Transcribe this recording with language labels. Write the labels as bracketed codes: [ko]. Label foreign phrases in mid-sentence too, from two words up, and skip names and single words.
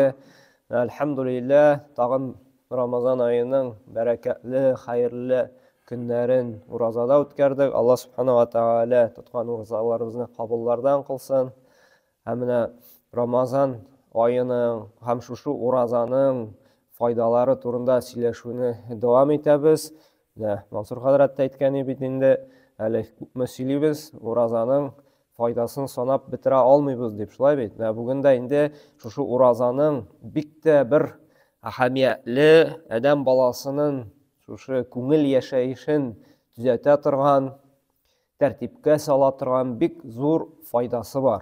[uz] Alhamdulillah, tag'in Ramazon oyining barakatli, xayrli kunlarin ro'zada o'tkazdik. Alloh subhanahu va taolo tutgan ro'zalarimizni qabullardan qilsin. Hamda Ramazon oyining ham shu ro'zaning foydalari turunda сөйләшүне davom etamiz. [tt] Mansur Hazrat aytgani bitinde әле күпме сөйлибез, уразаның файдасын санап бетерә алмыйбыз дип шулай бит. Бүген дә инде шушы уразаның бик тә бер әһәмиятле адам баласының шушы күңел яшәешен төзәтә торган, тәртипкә сала торган бик зур файдасы бар.